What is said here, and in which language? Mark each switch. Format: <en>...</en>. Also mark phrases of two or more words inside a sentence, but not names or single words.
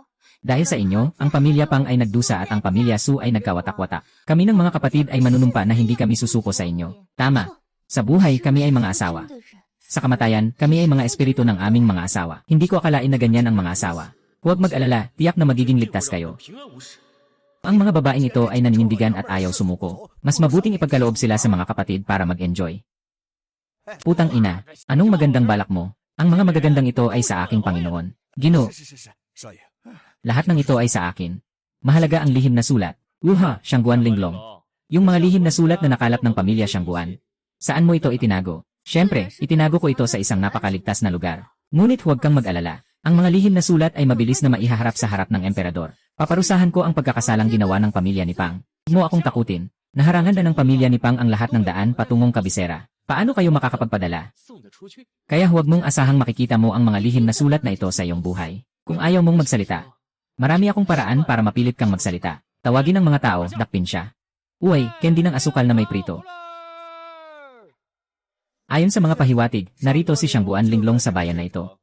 <tl>Dahil sa inyo, ang pamilya Pang ay nagdusa at ang pamilya Su ay nagkawatak-watak. Kami ng mga kapatid ay manunumpa na hindi kami susuko sa inyo. Tama. Sa buhay, kami ay mga asawa.</tl> <zh>真的人。</zh> <tl>Sa kamatayan, kami ay mga espiritu ng aming mga asawa. Hindi ko akalain na ganyan ang mga asawa. Huwag mag-alala, tiyak na magiging ligtas kayo.</tl> <zh>平安无事。</zh> <tl>Ang mga babaeng ito ay naninindigan at ayaw sumuko. Mas mabuting ipagkaloob sila sa mga kapatid para mag-enjoy. Putang ina, anong magandang balak mo? Ang mga magagandang ito ay sa aking Panginoon. Ginoo,</tl> <zh>是，少爷。</zh> <tl>lahat ng ito ay sa akin. Mahalaga ang lihim na sulat. Uha, Shangguan Linglong. Yung mga lihim na sulat na nakalap ng pamilya Shangguan. Saan mo ito itinago? Siyempre, itinago ko ito sa isang napakaligtas na lugar. Ngunit huwag kang mag-alala. Ang mga lihim na sulat ay mabilis na maihaharap sa harap ng emperador. Paparusahan ko ang pagkakasalang ginawa ng pamilya ni Pang. Huwag mo akong takutin. Naharangan na ng pamilya ni Pang ang lahat ng daan patungong kabisera. Paano kayo makakapagpadala?</tl> <zh>送得出去。</zh> <tl>Kaya huwag mong asahang makikita mo ang mga lihim na sulat na ito sa iyong buhay. Kung ayaw mong magsalita, marami akong paraan para mapilit kang magsalita. Tawagin ng mga tao, dakpin siya. Uy, candy ng asukal na may prito. Ayon sa mga pahiwatig, narito si Shangguan Linglong sa bayan na ito.</tl>